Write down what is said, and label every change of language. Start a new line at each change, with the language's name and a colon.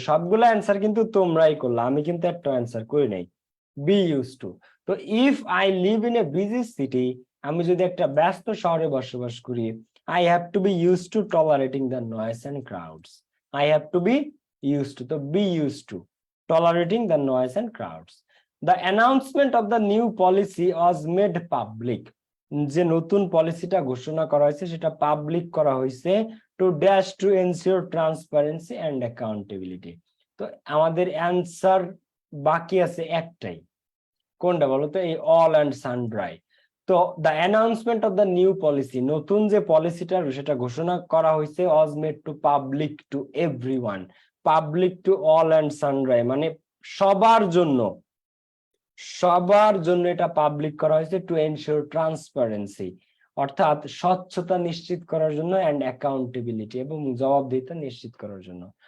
Bangla: সবগুলো অ্যান্সার কিন্তু তোমরাই করলে, আমি কিন্তু একটা অ্যান্সার করি নাই।
English: Be use to. তো if I live in a busy city,
Bangla: আমি যদি একটা ব্যস্ত শহরে বসবাস করি,
English: I have to be used to tolerating the noise and crowds. I have to be used to, তো be used to tolerating the noise and crowds. The announcement of the new policy was made public.
Bangla: যে নতুন পলিসিটা ঘোষণা করা হয়েছে সেটা public করা হয়েছে
English: to dash to ensure transparency and accountability.
Bangla: তো আমাদের অ্যান্সার বাকি আছে একটাই, কোনটা বলো তো? এই অল অ্যান্ড সানড্রাই। তো
English: the announcement of the new policy,
Bangla: নতুন যে পলিসিটা সেটা ঘোষণা করা হয়েছে,
English: was made to public to everyone,
Bangla: public to all and সানড্রাই, মানে সবার জন্য, সবার জন্য এটা পাবলিক করা হয়েছে,
English: to ensure transparency,
Bangla: অর্থাৎ স্বচ্ছতা নিশ্চিত করার জন্য, অ্যান্ড অ্যাকাউন্টেবিলিটি, এবং জবাবদিহিতা নিশ্চিত করার জন্য।